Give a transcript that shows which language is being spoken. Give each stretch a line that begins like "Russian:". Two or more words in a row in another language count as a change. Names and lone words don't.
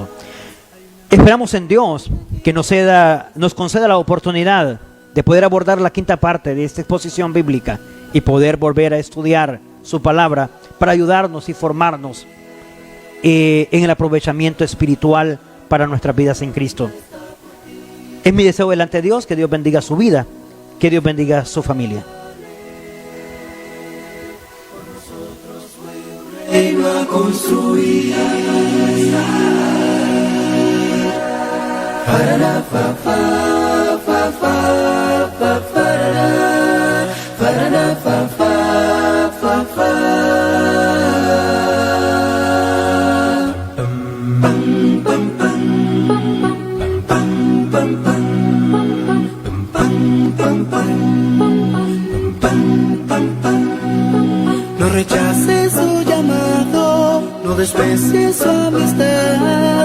Spanish: Esperamos en Dios que nos conceda la oportunidad de poder abordar la quinta parte de esta exposición bíblica y poder volver a estudiar su palabra para ayudarnos y formarnos en el aprovechamiento espiritual para nuestras vidas en Cristo. Es mi deseo delante de Dios que Dios bendiga su vida, que Dios bendiga su familia. Reino a construir. Farara, fa, fa, fa, fa, fa, farara, farara, fa, fa, fa, fa. No rechaces su llamado, no desprecies su amistad.